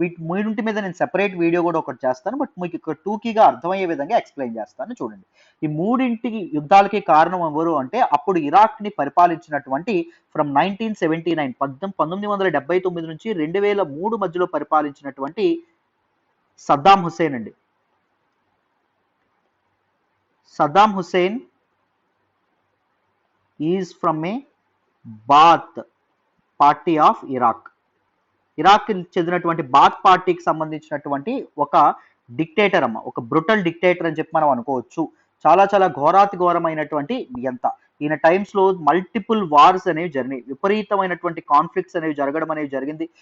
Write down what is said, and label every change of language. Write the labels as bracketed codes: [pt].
[te] మూడింటి మీద నేను సెపరేట్ వీడియో కూడా ఒకటి చేస్తాను, బట్ మీకు ఇక్కడ టూకీగా అర్థమయ్యే విధంగా ఎక్స్ప్లెయిన్ చేస్తాను చూడండి. ఈ మూడింటికి యుద్ధాలకి కారణం ఎవరు అంటే అప్పుడు ఇరాక్ ని పరిపాలించినటువంటి ఫ్రమ్ 1979 1979 నుంచి 2003 మధ్యలో పరిపాలించినటువంటి సద్దాం హుస్సేన్ అండి. [en] Saddam Hussein is from a Baath party of Iraq. [te] Iraq చెందినటువంటి బాత్ పార్టీకి సంబంధించినటువంటి ఒక డిక్టేటర్ అమ్మ, ఒక బ్రుటల్ డిక్టేటర్ అని చెప్పి మనం అనుకోవచ్చు. చాలా చాలా ఘోరాతి ఘోరమైనటువంటి నియంత. ఈయన టైమ్స్ లో మల్టిపుల్ వార్స్ అనేవి జరిగినాయి, విపరీతమైనటువంటి కాన్ఫ్లిక్ట్స్ అనేవి జరగడం అనేది జరిగింది.